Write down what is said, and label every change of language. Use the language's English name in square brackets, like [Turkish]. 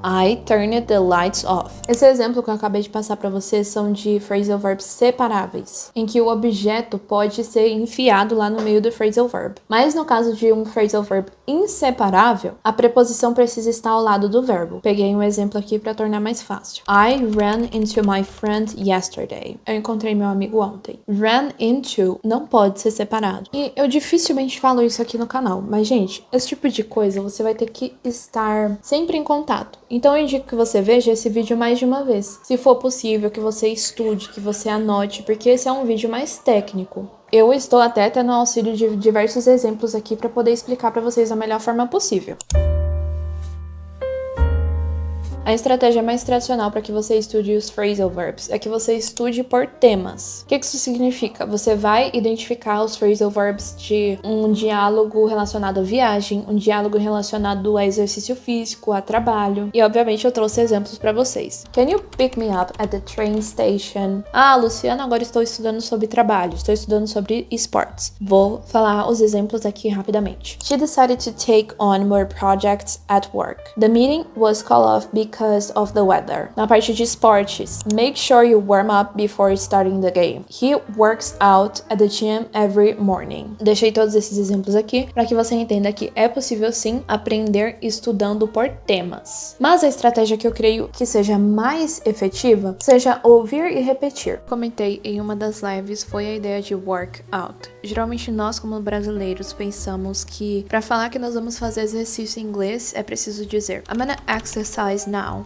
[English] I turned the lights off. [Portuguese] Esse exemplo que eu acabei de passar para vocês são de phrasal verbs separáveis, em que o objeto pode ser enfiado lá no meio do phrasal verb. Mas no caso de um phrasal verb inseparável, a preposição precisa estar ao lado do verbo. Peguei um exemplo aqui para tornar mais fácil. [English] I ran into my friend yesterday. [Portuguese] Eu encontrei meu amigo ontem. Ran into não pode ser separado. E eu dificilmente falo isso aqui no canal, mas gente, esse tipo de coisa você vai ter que estar sempre em contato. Então eu indico que você veja esse vídeo mais de uma vez. Se for possível, que você estude, que você anote, porque esse é um vídeo mais técnico. Eu estou até tendo auxílio de diversos exemplos aqui para poder explicar para vocês da melhor forma possível. A estratégia mais tradicional para que você estude os phrasal verbs é que você estude por temas. O que isso significa? Você vai identificar os phrasal verbs de um diálogo relacionado à viagem, um diálogo relacionado a exercício físico, a trabalho. E obviamente eu trouxe exemplos para vocês. [English] Can you pick me up at the train station? [Portuguese] Ah, Luciana, agora estou estudando sobre trabalho, estou estudando sobre esportes. Vou falar os exemplos aqui rapidamente. [English] She decided to take on more projects at work. The meeting was called off because of the weather. [Portuguese] Na parte de esportes, [English] make sure you warm up before starting the game. He works out at the gym every morning. [Portuguese] Deixei todos esses exemplos aqui para que você entenda que é possível sim aprender estudando por temas. Mas a estratégia que eu creio que seja mais efetiva seja ouvir e repetir. Comentei em uma das lives foi a ideia de workout. Geralmente nós como brasileiros pensamos que para falar que nós vamos fazer exercício em inglês é preciso dizer [English] I'm gonna exercise now.